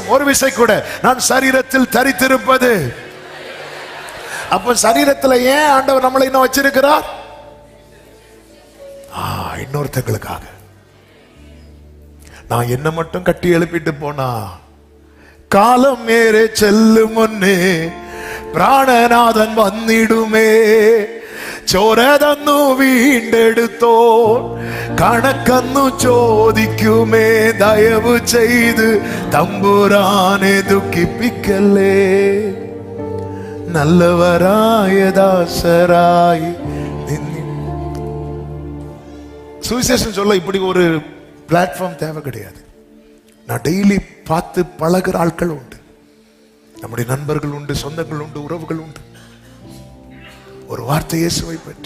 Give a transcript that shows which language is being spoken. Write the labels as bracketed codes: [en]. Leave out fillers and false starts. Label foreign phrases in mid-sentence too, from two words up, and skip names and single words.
[ta] ஒரு விசை கூட, நான் சரீரத்தில் தரித்திருப்பது. அப்ப சரீரத்தில் ஏன் ஆண்டவர் நம்மளை இன்னும் வச்சிருக்கிறார்? இன்னொருத்தங்களுக்காக. நான் என்ன மட்டும் கட்டி எழுப்பிட்டு போனா காலம் மேலே செல்லும் முன்னே [ml] പ്രാണനാഥൻ വന്നിടുമേ. ചോര തന്നു വീണ്ടെടുത്തോ കണക്കന്നു ചോദിക്കുമേ. ദയവ് ചെയ്ത് തമ്പുരാനെ ദുഃഖിപ്പിക്കല്ലേ. നല്ലവരായ ദാസരായി. [ta] சுவிசேஷம் சொல்ல இப்படி ஒரு பிளாட்ஃபார்ம் தேவை கிடையாது. நான் டெய்லி பார்த்து பழகிற ஆட்கள் உண்டு, நம்முடைய நண்பர்கள் உண்டு, சொந்தங்கள் உண்டு, உறவுகள் உண்டு. ஒரு வார்த்தை இயேசுவை பற்றி.